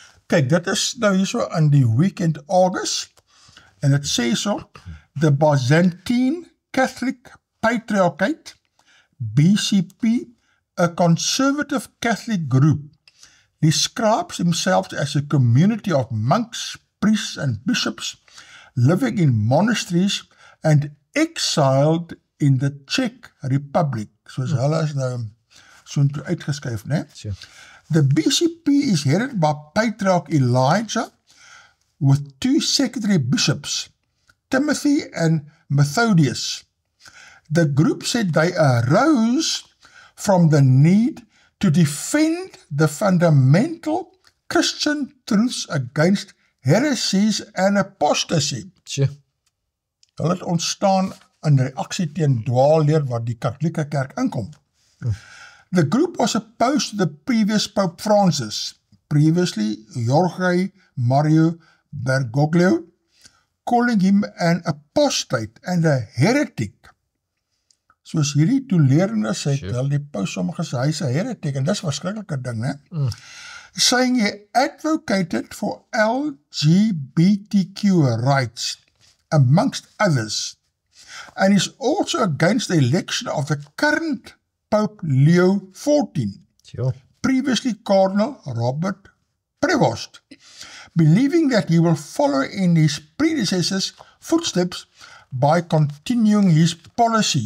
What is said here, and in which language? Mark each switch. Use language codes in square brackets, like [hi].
[af] Kyk, dit is nou hierso in die Weekend August, en het sê so, [en] the Byzantine Catholic Patriarchate, BCP, a conservative Catholic group, describes themselves as a community of monks, priests and bishops living in monasteries and exiled in the Czech Republic. [af] Soos hulle is nou so uitgeskryf, né? [en] Sure. The BCP is headed by Patriarch Elijah with 2 secondary bishops, Timothy and Methodius. The group said they arose from the need to defend the fundamental Christian truths against heresies and apostasy. Sure. [af] Hulle het ontstaan in reaksie teen dwaalleer wat die katholieke kerk inkom. [en] The group was opposed to the previous Pope Francis, previously Jorge Mario Bergoglio, calling him an apostate and a heretic. [af] Soos hierdie toelerendes het wel die paus sommige sê, hy is 'n heretic, en dis 'n verskriklike ding, né? [en] Saying he advocated for LGBTQ rights, amongst others, and is also against the election of the current Pope Leo XIV, Sure. previously Cardinal Robert Prevost, believing that he will follow in his predecessors' footsteps by continuing his policy.